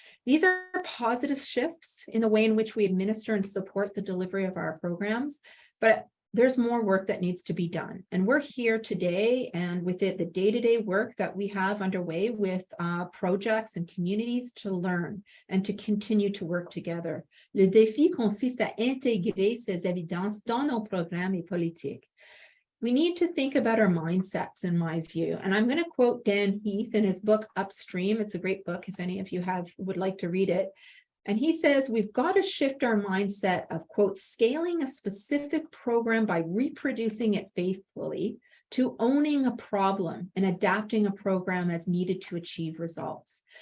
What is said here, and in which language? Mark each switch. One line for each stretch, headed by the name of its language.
English: These are positive shifts in the way in which we administer and support the delivery of our programs, but there's more work that needs to be done. And we're here today, and with it, the day-to-day work that we have underway with projects and communities to learn and to continue to work together.
French: Le défi consiste à intégrer ces évidences dans nos programmes et politiques.
English: We need to think about our mindsets, in my view. And I'm going to quote Dan Heath in his book, Upstream. It's a great book if any of you would like to read it. And he says, we've got to shift our mindset of, quote, scaling a specific program by reproducing it faithfully, to owning a problem and adapting a program as needed to achieve results.